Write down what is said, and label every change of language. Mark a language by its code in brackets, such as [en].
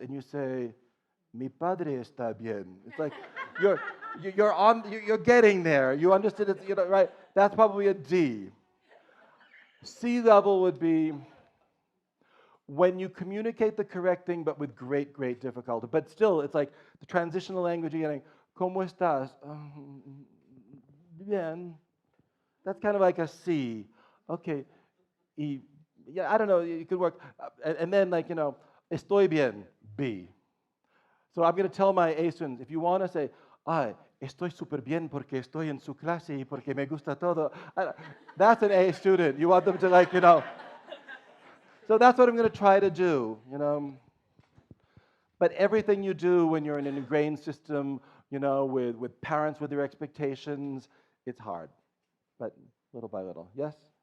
[en] And you say, [es] Mi padre está bien. [en] It's like, you're getting there. You understood it, you know, right? That's probably a D. C level would be when you communicate the correct thing, but with great, great difficulty. But still, it's like the transitional language, you're getting, [es] ¿Cómo estás? Bien. [en] That's kind of like a C. Okay. Yeah, I don't know, you could work. And then, like, you know, [es] estoy bien, [en] B. So I'm going to tell my A students, if you want to say, [es] estoy súper bien porque estoy en su clase y porque me gusta todo. [en] That's an A student. You want them to like, you know. So that's what I'm going to try to do, you know. But everything you do when you're in an ingrained system, you know, with parents with their expectations, it's hard. But little by little. Yes?